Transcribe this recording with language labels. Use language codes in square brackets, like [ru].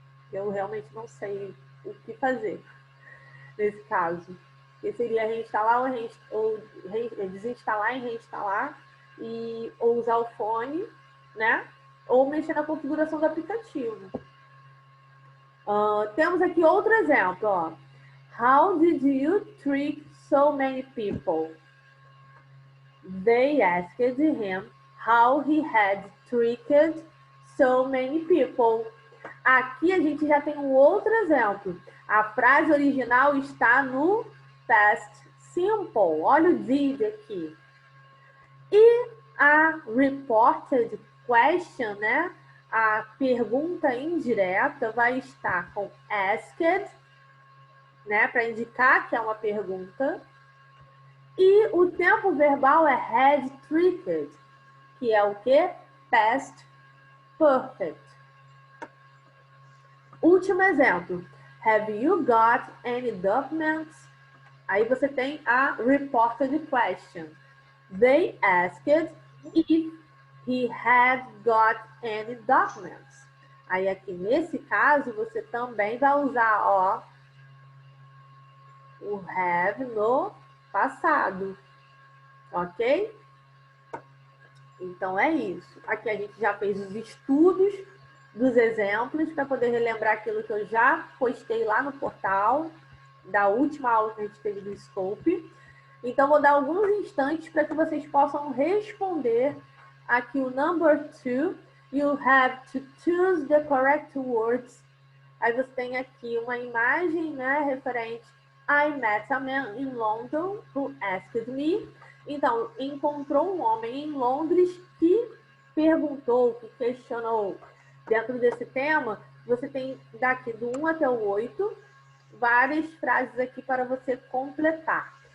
[pt] Eu realmente não sei o que fazer nesse caso. Que seria reinstalar ou desinstalar e reinstalar, ou usar o fone, né? Ou mexer na configuração do aplicativo. Temos aqui outro exemplo. Ó. [en] How did you trick so many people? They asked him how he had tricked so many people. [pt] Aqui a gente já tem um outro exemplo. A frase original está no past simple. Olha o did aqui. E a reported question, né? A pergunta indireta vai estar com asked, né? Para indicar que é uma pergunta. E o tempo verbal é had tricked, que é o quê? Past perfect. Último exemplo. [en] Have you got any documents? [pt] Aí você tem a reported question. [en] They asked if he had got any documents. [pt] Aí aqui nesse caso você também vai usar ó, o have no passado, ok? Então é isso. Aqui a gente já fez os estudos dos exemplos para poder relembrar aquilo que eu já postei lá no portal da última aula que a gente teve do Scope. Então vou dar alguns instantes para que vocês possam responder aqui o number 2. [en] You have to choose the correct words. [pt] Aí você tem aqui uma imagem, né, referente [en] I met a man in London who asked me. [pt] Então, encontrou um homem em Londres que perguntou, que questionou. Dentro desse tema, você tem daqui do 1 até o 8, várias frases aqui para você completar.